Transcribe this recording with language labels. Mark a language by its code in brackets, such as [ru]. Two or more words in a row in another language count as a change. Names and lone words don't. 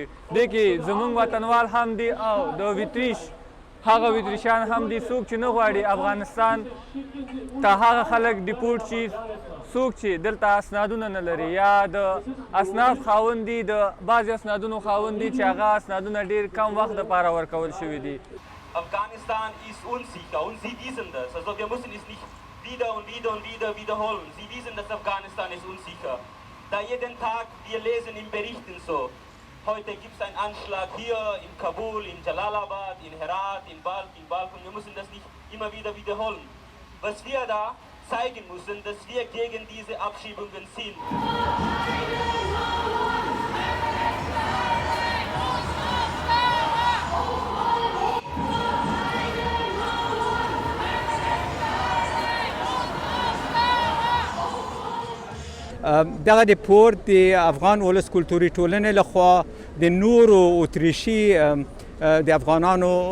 [ps] دې کې زموږ وطنوال هم دي او د ویتریش هغه ویتریشان هم دي څوک چې نه غواړي افغانستان ته هغه خلک ډیپورټ شي، څوک چې دلته اسنادونه نه لري یا د اسناد خاوند دي، د بعضې اسنادونو خاوند دي چې هغه اسنادونه ډېر کم وخت دپاره ورکول شوي دي. [de] Afghanistan ist unsicher und Sie wissen das. Also wir müssen es nicht wieder und wieder und wieder wiederholen. Sie wissen, dass Afghanistan ist unsicher. Da jeden Tag wir lesen in Berichten so. Heute gibt es einen Anschlag hier in Kabul, in Jalalabad, in Herat, in Balk und wir müssen das nicht immer wieder wiederholen. Was wir da zeigen müssen, dass wir gegen diese Abschiebungen sind. [ps] دغه ډیپورت د افغان ولس کلتوري ټولنې لخوا د نورو اتریشي د افغانانو